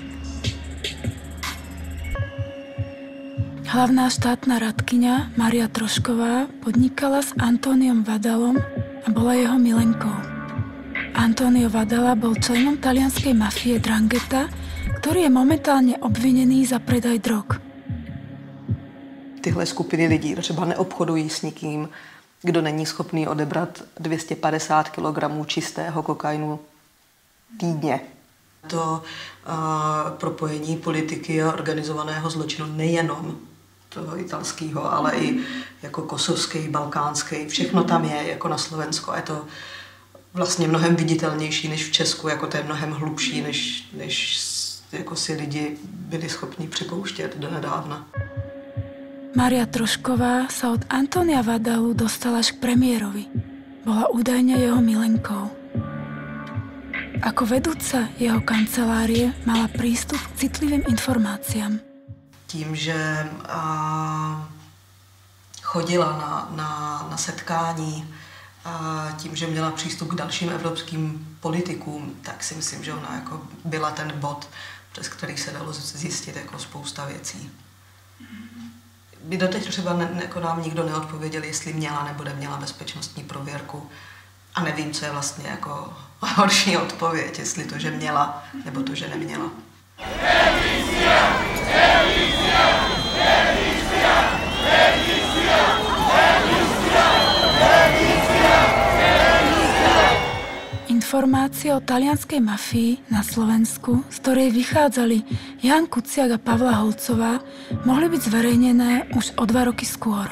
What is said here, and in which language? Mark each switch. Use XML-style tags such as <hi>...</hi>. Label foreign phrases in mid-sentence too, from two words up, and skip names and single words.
<sk>Hlavná štátna radkyňa Mária Trošková podnikala s Antóniom Vadalom a bola jeho milenkou. Antonio Vadala bol členom talianskej mafie 'Ndrangheta, ktorý je momentálne obvinený za predaj drog.</sk> <cs>Tyhle skupiny lidí třeba neobchodují s nikým, kdo není schopný odebrat 250 kg čistého kokainu týdně. To propojení politiky a organizovaného zločinu nejenom toho italského, ale i jako kosovský, balkánský, všechno tam je, jako na Slovensku. A je to vlastně mnohem viditelnější než v Česku, jako to je mnohem hlubší, než jako si lidi byli schopni připouštět donedávna.</cs> <sk>Mária Trošková sa od Antónia Vadalu dostala až k premiérovi. Bola údajne jeho milenkou. Ako vedúca jeho kancelárie mala prístup k citlivým informáciám.</sk> <cs>Tím, že chodila na setkání, tím, že měla přístup k dalším evropským politikům, tak si myslím, že ona jako byla ten bod, přes který se dalo zjistit jako spousta věcí. By doteď třeba jako nám nikdo neodpověděl, jestli měla nebo neměla bezpečnostní prověrku. A nevím, co je vlastně jako horší odpověď, jestli to, že měla, nebo to, že neměla.</cs> <sk>Informácie o talianskej mafii na Slovensku, z ktorej vychádzali Ján Kuciak a Pavla Holcová, mohli byť zverejnené už o 2 roky skôr.</sk>